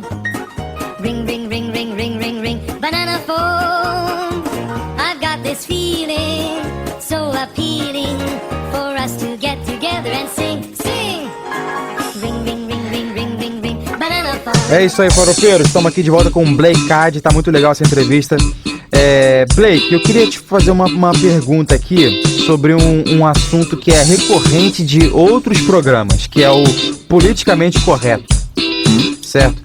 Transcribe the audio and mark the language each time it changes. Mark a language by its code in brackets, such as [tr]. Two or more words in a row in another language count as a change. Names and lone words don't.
[en] Ring, ring, ring, ring, ring, ring, ring, banana phone. I've got this feeling so appealing for us to get together and sing, sing. Ring, ring, ring, ring, ring, ring, ring, banana phone. [pt] É isso aí, farofeiros. Estamos aqui de volta com o Blake Card. Tá muito legal essa entrevista. Blake, eu queria te fazer uma pergunta aqui sobre um assunto que é recorrente de outros programas, que é o politicamente correto. Certo?